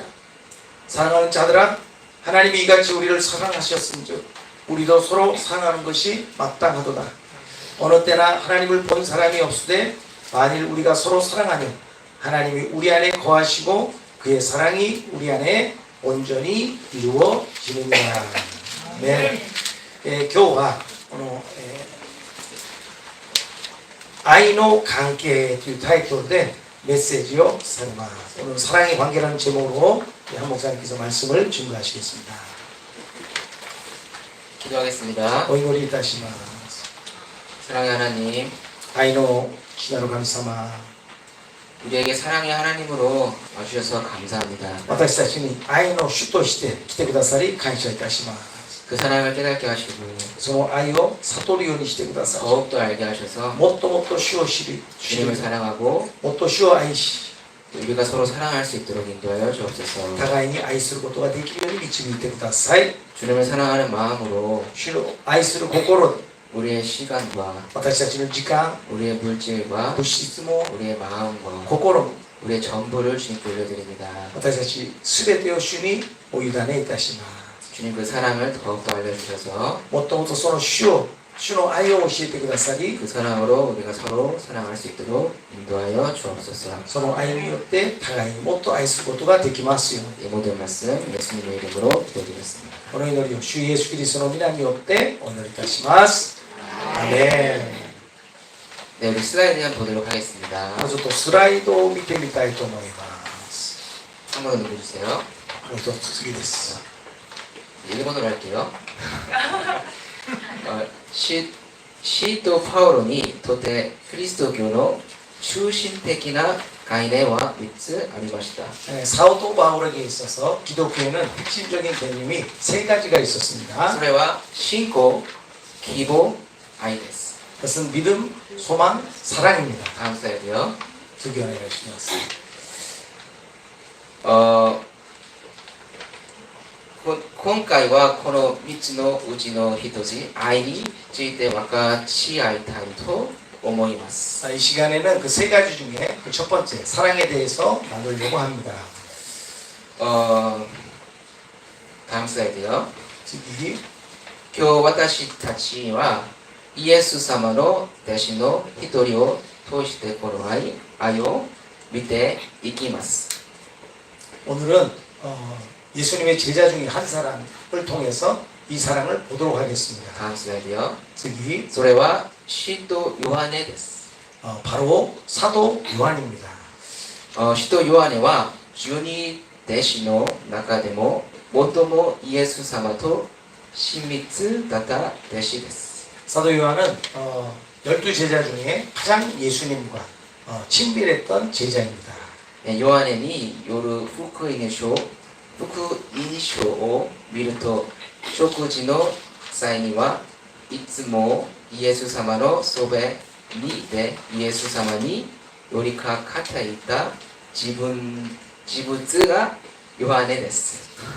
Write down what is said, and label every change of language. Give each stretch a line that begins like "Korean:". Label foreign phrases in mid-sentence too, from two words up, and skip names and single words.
Korean: 사랑하는 자들아, 하나님이 이같이 우리를 사랑하셨은즉 우리도 서로 사랑하는 것이 마땅하도다. 어느 때나 하나님을 본 사람이 없으되 만일 우리가 서로 사랑하면 하나님이 우리 안에 거하시고 그의 사랑이 우리 안에 온전히 이루어지느니라. 네.
Japanese: 今日はこの愛の関係というタイトルでメッセージをされます。
Korean: 오늘 사랑의 관계라는 제목으로 한 목사님께서 말씀을 준비하시겠습니다. 기도하겠습니다.
Japanese: お祈りいたします。
Korean: 사랑의 하나님,
Japanese: 愛の父なる神様、
Korean: 우리에게 사랑의 하나님으로 와주셔서 감사합니다.
Japanese: 私たちに愛の主として来てくださり感謝いたします。
Korean: 그 사랑을 깨닫게 하시고
Japanese: その愛を悟るようにしてください。
Korean: 더욱더 알게 하셔서
Japanese: もっともっと主を知り、
Korean: 주님을 사랑하고
Japanese: もっと主を愛し、
Korean: 우리가 서로 사랑할 수 있도록 인도하여 주옵소서.
Japanese: 互いに愛することができるように導いてください。
Korean: 주님을 사랑하는 마음으로
Japanese: 主を愛する心で
Korean: 우리의 시간과
Japanese: 私たちの時間、
Korean: 우리의 물질과
Japanese: 物質も
Korean: 우리의 마음과
Japanese: 心も
Korean: 우리의 전부를 주님께 올려드립니다.
Japanese: 私たち全てを主にお委ねいたします。
Korean: 주님 그 사랑을 더욱더 알려주셔서
Japanese: もっともっとその主を主の愛を教えてくださり
Korean: 그 사랑으로 우리가 서로 사랑할 수 있도록 인도하여 주옵소서.
Japanese: その愛によって互いにもっと愛することができますように
Korean: 이 모든 말씀 예수님의 이름으로 기도드리겠습니다.
Japanese: この祈りを主イエスキリストの皆によってお祈りいたしますアーメン
Korean: 네, 우리 슬라이드 한번 보도록 하겠습니다.
Japanese: ちょっとスライドを見てみたいと思います
Korean: 한번 눌러주세요.
Japanese: 一つ次です
Korean: 일본어로 할게요.
Japanese: 使徒パウロにとって 그리스도교の 中心的な 概念は3つありました.
Korean: 사도 바울에게 있어서 기독교에는 핵심적인 개념이 세 가지가 있었습니다.
Japanese: それは信仰、希望、愛です.
Korean: 그것은 믿음, 소망, 사랑입니다. 다음 슬라이드요.
Japanese: 두개 お願いします. 今回はこの3つのうちの1つ、愛について分かち合いたいと思います.
Korean: 이 시간에는 그 세 가지 중에 그 첫 번째 사랑에 대해서 나누려고 합니다. 다음 슬라이드요.
Japanese: 次, 今日私たちはイエス様の弟子の一人を通してこの愛を見ていきます.
Korean: 오늘은 예수님의 제자 중에 한 사람을 통해서 이 사랑을 보도록 하겠습니다. 다음 슬라이드요.
Japanese: 次, それは使徒ヨハネです.
Korean: 바로 사도 요한입니다.
Japanese: 使徒ヨハネは12弟子の中でも最もイエス様と親密だった弟子です.
Korean: 사도 요한은 12제자 중에 가장 예수님과 친밀했던 제자입니다.
Japanese: ヨハネによる福音書を見ると食事の際にはいつもイエス様のそばにいてイエス様に寄りかかっていた人物がヨハネです.